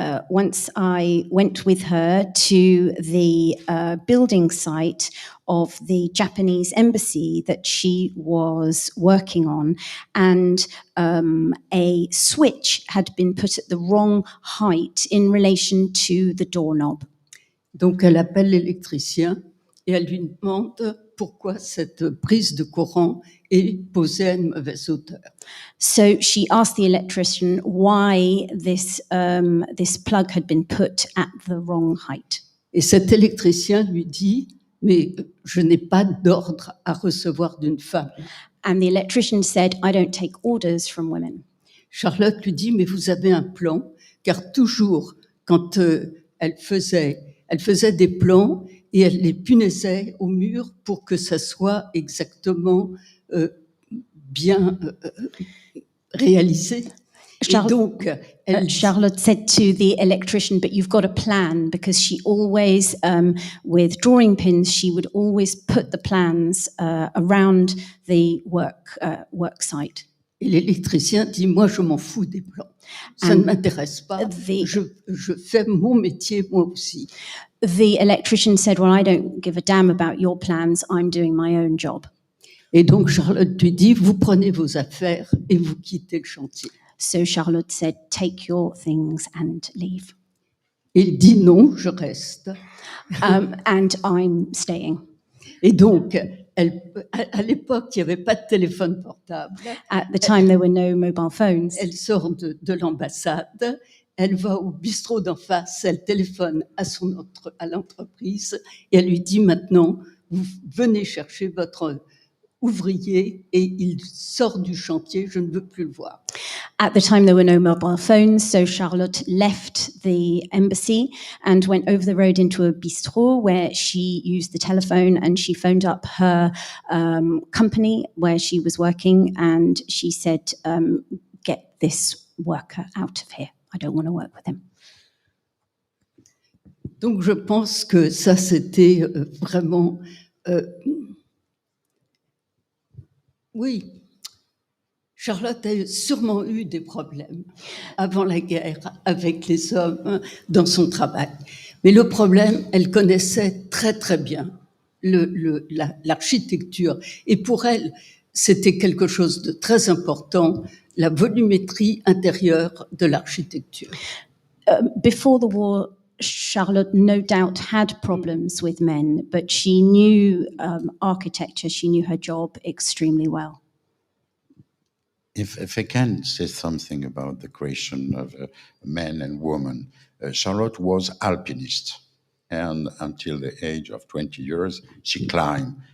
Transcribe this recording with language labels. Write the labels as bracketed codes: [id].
[en] Once I went with her to the building site of the Japanese embassy that she was working on, and a switch had been put at the wrong height in relation to the doorknob. [fr] Donc elle appelle l'électricien et elle lui demande pourquoi cette prise de courant est posée à une mauvaise hauteur. [en] So she asked the electrician why this plug had been put at the wrong height. [fr] Et cet électricien lui dit mais je n'ai pas d'ordre à recevoir d'une femme. [en] And the electrician said, I don't take orders from women. [fr] Charlotte lui dit mais vous avez un plan, car toujours quand elle faisait des plans et elle les punaisait au mur pour que ça soit exactement bien réalisé. [en] Charlotte said to the electrician, but you've got a plan, because she always, with drawing pins, she would always put the plans around the work site. [fr] Et l'électricien dit, moi je m'en fous des plans, ça ne m'intéresse pas, je fais mon métier moi aussi. [en] The electrician said, well, I don't give a damn about your plans, I'm doing my own job. [fr] Et donc Charlotte lui dit, vous prenez vos affaires et vous quittez le chantier. [en] So Charlotte said, take your things and leave. [fr] Et il dit non, je reste. [en] And I'm staying. [fr] Et donc, à l'époque, il n'y avait pas de téléphone portable. [en] At the time, there were no mobile phones. [fr] Elle sort de l'ambassade, elle va au bistrot d'en face, elle téléphone à l'entreprise et elle lui dit maintenant, vous venez chercher votre ouvrier et il sort du chantier, je ne veux plus le voir. [en] At the time, there were no mobile phones, so Charlotte left the embassy and went over the road into a bistrot where she used the telephone, and she phoned up her company where she was working, and she said, get this worker out of here. I don't want to work with him. [fr] Donc je pense que ça c'était vraiment oui, Charlotte a sûrement eu des problèmes avant la guerre avec les hommes dans son travail. Mais le problème, elle connaissait très très bien l'architecture. Et pour elle, c'était quelque chose de très important, la volumétrie intérieure de l'architecture. [en] Before the war, Charlotte no doubt had problems with men, but she knew architecture, she knew her job extremely well. If I can say something about the question of men and women, Charlotte was alpinist, and until the age of 20 years, she climbed.